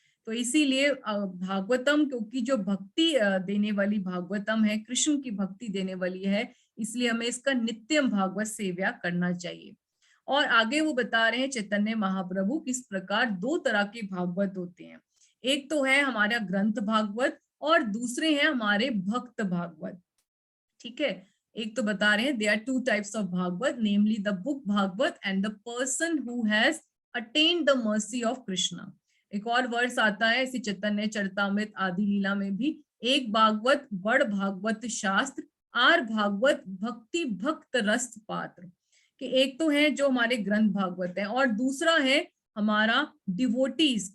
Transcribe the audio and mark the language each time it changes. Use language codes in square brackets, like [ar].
[hi] तो इसीलिए भागवतम, क्योंकि जो भक्ति देने वाली भागवतम है, कृष्ण की भक्ति देने वाली है, इसलिए हमें इसका नित्यम भागवत सेवा करना चाहिए। और आगे वो बता रहे हैं चैतन्य महाप्रभु किस प्रकार दो तरह के भागवत होते हैं। एक तो है हमारा ग्रंथ भागवत और दूसरे हैं हमारे भक्त भागवत। ठीक है, एक तो बता रहे हैं [en] there are two types of Bhagavat, namely the book Bhagavat and the person who has attained the mercy of Krishna। [hi] एक और वर्ष आता है इसी चैतन्य चरितामृत आदि लीला में भी, [bn] एक भागवत बड़ भागवत शास्त्र, आर भागवत भक्ति भक्त रस पात्र। [hi] कि एक तो है जो हमारे ग्रंथ भागवत है और दूसरा है हमारा डिवोटीज।